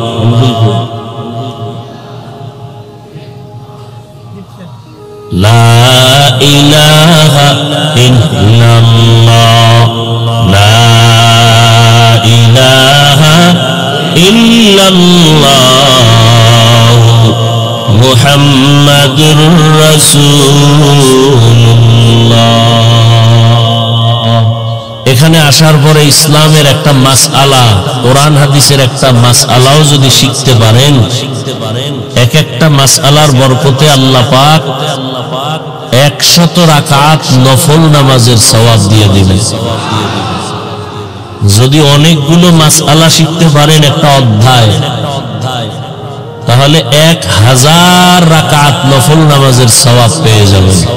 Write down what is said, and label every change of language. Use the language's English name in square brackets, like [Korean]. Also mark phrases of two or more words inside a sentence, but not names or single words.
[Arabic] لا الہ الا اللہ لا الہ الا اللہ محمد رسول اللہ [Bangla] এখানে আসার পরে ইসলামের একটা মাসআলা, কোরআন হাদিসের একটা মাসআলাও যদি শিখতে পারেন, এক একটা মাসআলার বরকতে আল্লাহ পাক 100 রাকাত নফল নামাজের সওয়াব দিয়ে দিবেন। যদি অনেকগুলো মাসআলা শিখতে পারেন একটা অধ্যায়, তাহলে 1000 রাকাত নফল নামাজের সওয়াব পেয়ে যাবেন।